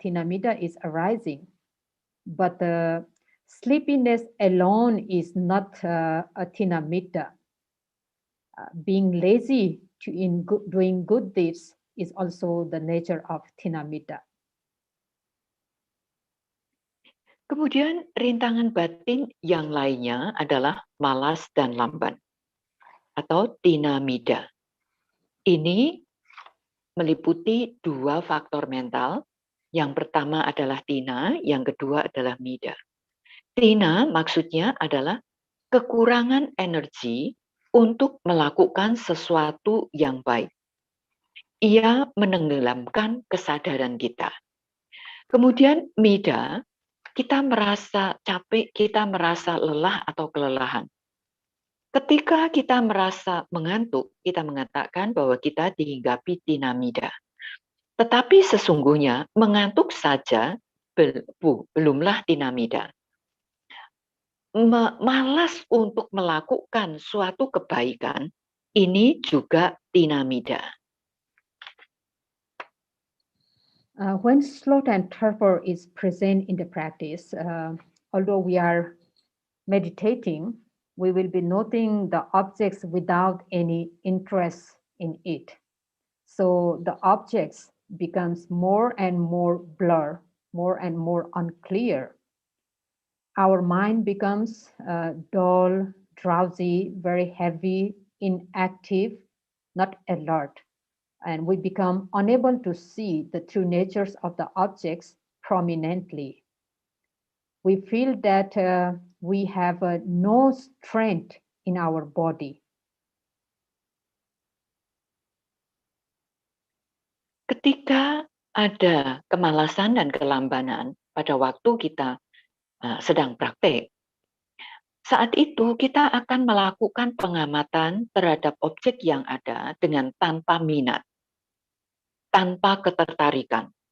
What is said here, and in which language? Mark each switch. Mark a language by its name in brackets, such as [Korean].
[English] Tina Middha is arising. But the sleepiness alone is not a Tina Middha. Being lazy in doing good deeds is also the nature of Tina Middha. [Indonesian] Kemudian rintangan batin yang lainnya adalah malas dan lamban atau Tina Middha. Ini meliputi 2 faktor mental. Yang pertama adalah Tina, yang kedua adalah Middha. Tina maksudnya adalah kekurangan energi untuk melakukan sesuatu yang baik. Ia menenggelamkan kesadaran kita. Kemudian Middha, kita merasa capek, kita merasa lelah atau kelelahan. Ketika kita merasa mengantuk, kita mengatakan bahwa kita dihinggapi Tina Middha. Tetapi sesungguhnya mengantuk saja belumlah Tina Middha. Malas untuk melakukan suatu kebaikan, ini juga Tina Middha. [English] When sloth and torpor is present in the practice, although we are meditating, we will be noting the objects without any interest in it. So the objects becomes more and more blur, more and more unclear. Our mind becomes dull, drowsy, very heavy, inactive, not alert. And we become unable to see the true natures of the objects prominently. We feel that we have no strength in our body. [Indonesian] Ketika ada kemalasan dan kelambanan pada waktu kita sedang praktek, saat itu kita akan melakukan pengamatan terhadap objek yang ada dengan tanpa minat, tanpa ketertarikan.